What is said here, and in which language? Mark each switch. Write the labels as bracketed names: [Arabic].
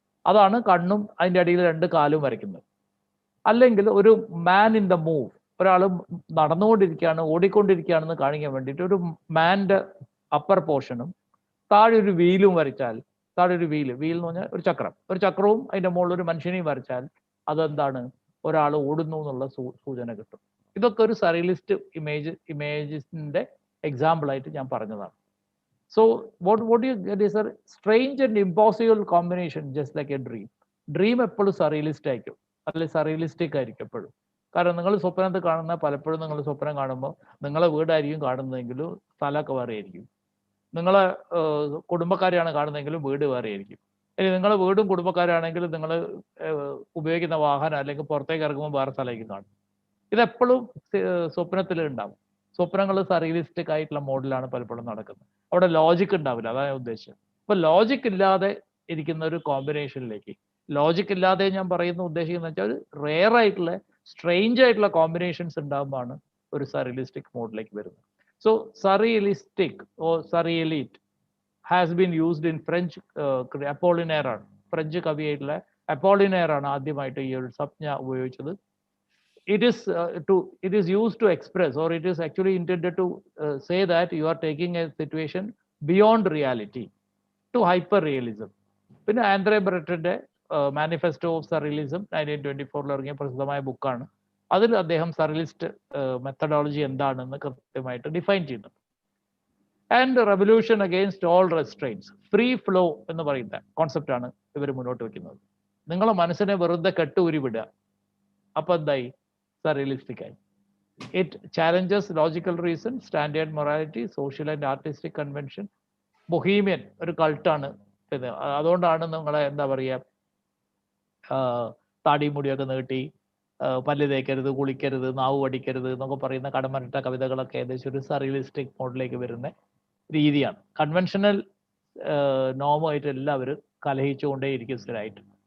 [Malayalam] അതാണ് കണ്ണും അതിൻ്റെ അടിയിൽ രണ്ട് കാലും വരയ്ക്കുന്നത്. അല്ലെങ്കിൽ ഒരു മാൻ ഇൻ ദ മൂവ്, ഒരാൾ നടന്നുകൊണ്ടിരിക്കുകയാണ്, ഓടിക്കൊണ്ടിരിക്കുകയാണെന്ന് കാണിക്കാൻ വേണ്ടിയിട്ട് ഒരു മാൻ്റെ അപ്പർ പോർഷനും താഴെ ഒരു വീലും വരച്ചാൽ, താഴെ ഒരു വീൽ എന്ന് പറഞ്ഞാൽ ഒരു ചക്രവും അതിൻ്റെ മുകളിൽ ഒരു മനുഷ്യനെയും വരച്ചാൽ അതെന്താണ്? ഒരാൾ ഓടുന്നു എന്നുള്ള സൂചന കിട്ടും. ഇതൊക്കെ ഒരു സറിയലിസ്റ്റ് ഇമേജിന്റെ എക്സാമ്പിളായിട്ട് ഞാൻ പറഞ്ഞതാണ്. [English] So what you get is a strange and impossible combination, just like a dream. [Malayalam] Dream എപ്പോഴും സറിയലിസ്റ്റ് ആയിരിക്കും, അല്ലെങ്കിൽ സറിയലിസ്റ്റിക് ആയിരിക്കും എപ്പോഴും. കാരണം നിങ്ങൾ സ്വപ്നത്തിൽ കാണുന്ന പലപ്പോഴും നിങ്ങൾ സ്വപ്നം കാണുമ്പോൾ നിങ്ങളെ വീടായിരിക്കും കാണുന്നതെങ്കിലും സ്ഥലമൊക്കെ വേറെ ആയിരിക്കും. നിങ്ങളെ കുടുംബക്കാരെയാണ് കാണുന്നതെങ്കിലും വീട് വേറെ ആയിരിക്കും. ഇനി നിങ്ങളെ വീടും കുടുംബക്കാരാണെങ്കിലും നിങ്ങൾ ഉപയോഗിക്കുന്ന വാഹനം അല്ലെങ്കിൽ പുറത്തേക്ക് ഇറങ്ങുമ്പോൾ വേറെ സ്ഥലമായിരിക്കും കാണും. ഇതെപ്പോഴും സ്വപ്നത്തിൽ ഉണ്ടാവും. സ്വപ്നങ്ങൾ സറിയലിസ്റ്റിക് ആയിട്ടുള്ള മോഡലാണ് പലപ്പോഴും നടക്കുന്നത്. അവിടെ ലോജിക് ഉണ്ടാവില്ല, അതാണ് ഞാൻ ഉദ്ദേശിച്ചത്. അപ്പൊ ലോജിക് ഇല്ലാതെ ഇരിക്കുന്ന ഒരു കോമ്പിനേഷനിലേക്ക്, ലോജിക് ഇല്ലാതെ ഞാൻ ഉദ്ദേശിക്കുന്നത് വെച്ചാൽ റെയർ ആയിട്ടുള്ള സ്ട്രേഞ്ച് ആയിട്ടുള്ള കോമ്പിനേഷൻസ് ഉണ്ടാകുമ്പോഴാണ് ഒരു സറിയലിസ്റ്റിക് മോഡിലേക്ക് വരുന്നത്. [English] So surrealistic or surreality has been used in French. [Malayalam] അപ്പോളിനെയർ ആണ്, ഫ്രഞ്ച് കവിയായിട്ടുള്ള അപ്പോളിനെയർ ആണ് ആദ്യമായിട്ട് ഈ ഒരു സംജ്ഞ ഉപയോഗിച്ചത്. [English] It is used to express, or it is actually intended to say that you are taking a situation beyond reality to hyper realism. [Malayalam] പിന്നെ Andre ബ്രെറ്റിന്റെ manifesto of surrealism 1924 ഇറങ്ങിയ പ്രസിദ്ധമായ ബുക്കാണ്. അതിൽ അദ്ദേഹം സറിയലിസ്റ്റ് മെത്തഡോളജി എന്താണെന്ന് കൃത്യമായിട്ട് ഡിഫൈൻ ചെയ്യുന്നുണ്ട്. [English] and revolution against all restraints, free flow [Malayalam] എന്ന് പറയുന്ന കോൺസെപ്റ്റാണ് ഇവർ മുന്നോട്ട് വെക്കുന്നത്. നിങ്ങളെ മനസ്സിനെ വെറുതെ കെട്ടൂരി വിടുക, അപ്പൊ എന്തായി? സറിയലിസ്റ്റിക് ആയി. [English] It challenges logical reason, standard morality, social and artistic convention. [Malayalam] Bohemian ഒരു കൾട്ടാണ് ഇത്. അതുകൊണ്ടാണ് നിങ്ങളെ എന്താ പറയുക, താടി മുടിയൊക്കെ നീട്ടി, പല്ല് തേക്കരുത്, കുളിക്കരുത്, നാവ് പഠിക്കരുത് എന്നൊക്കെ പറയുന്ന കടമനിട്ട കവിതകളൊക്കെ ഏകദേശം ഒരു സറിയലിസ്റ്റിക് മോഡിലേക്ക് വരുന്ന രീതിയാണ്. കൺവെൻഷണൽ നോമുമായിട്ട് എല്ലാവരും കലഹിച്ചുകൊണ്ടേയിരിക്കും സ്ഥിരമായിട്ട്.